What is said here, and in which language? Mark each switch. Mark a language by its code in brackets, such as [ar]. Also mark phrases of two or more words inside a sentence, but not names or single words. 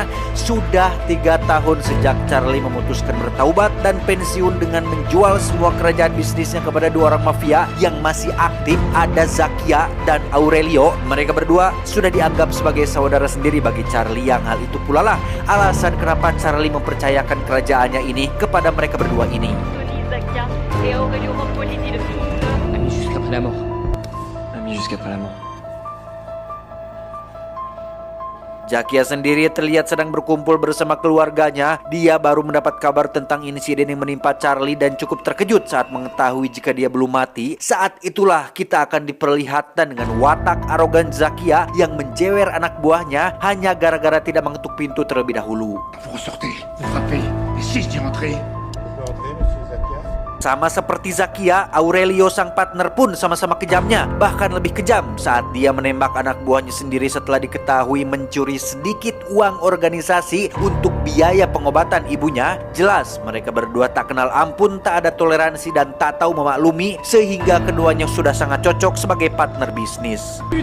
[id] Sudah 3 tahun sejak Charlie memutuskan bertaubat dan pensiun dengan menjual semua kerajaan bisnisnya kepada 2 orang mafia yang masih aktif, ada Zakia dan Aurelio. Mereka berdua sudah dianggap sebagai saudara sendiri bagi Charlie, yang hal itu pula lah alasan kenapa Charlie mempercayakan kerajaannya ini kepada mereka berdua ini. [fr] Tony, Zakia et Aurelio Rampoli, dit le film. Amis jusqu'après la mort. Amis jusqu'après la mort. [id] Zakia sendiri terlihat sedang berkumpul bersama keluarganya. Dia baru mendapat kabar tentang insiden yang menimpa Charlie dan cukup terkejut saat mengetahui jika dia belum mati. Saat itulah kita akan diperlihatkan dengan watak arogan Zakia yang menjewer anak buahnya hanya gara-gara tidak mengetuk pintu terlebih dahulu. [fr] Vous ressortez, vous frappez, et si je dis rentrer? [id] Sama seperti Zakia, Aurelio sang partner pun sama-sama kejamnya, bahkan lebih kejam saat dia menembak anak buahnya sendiri setelah diketahui mencuri sedikit uang organisasi untuk biaya pengobatan ibunya. Jelas mereka berdua tak kenal ampun, tak ada toleransi dan tak tahu memaklumi, sehingga keduanya sudah sangat cocok sebagai partner bisnis.